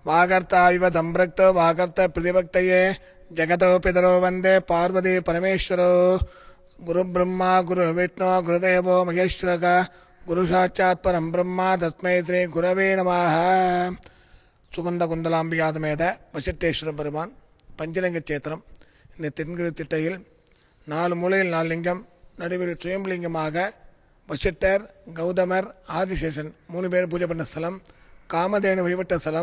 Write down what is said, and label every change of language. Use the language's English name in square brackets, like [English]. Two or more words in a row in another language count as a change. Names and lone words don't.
[Sanskrit] वागर्ताविव सम्पृक्तो वागर्त प्रतिपक्तये जगतो पितरो वन्दे पार्वती परमेश्वरो गुरुब्रह्मा गुरुविष्णु गुरुदेवो महेश्वरः गुरुसाक्षात् परं ब्रह्मा तस्मै श्री गुरवे नमः. [Tamil] சுகந்த குந்தலாம்பிகாதமேத வசிட்டேஸ்வர பெருமான் பஞ்சலிங்க சேத்திரம். இந்த தென்கிழக்கு திட்டையில் 4 மூலையில் 4 லிங்கம், நடுவில் சுயம்பலிங்கமாக வசிட்டர், கௌதமர், ஆதிசேஷன் 3 பேர் பூஜை பண்ண ஸ்தலம். காமதேனு வழிபட்ட ஸ்தலம்.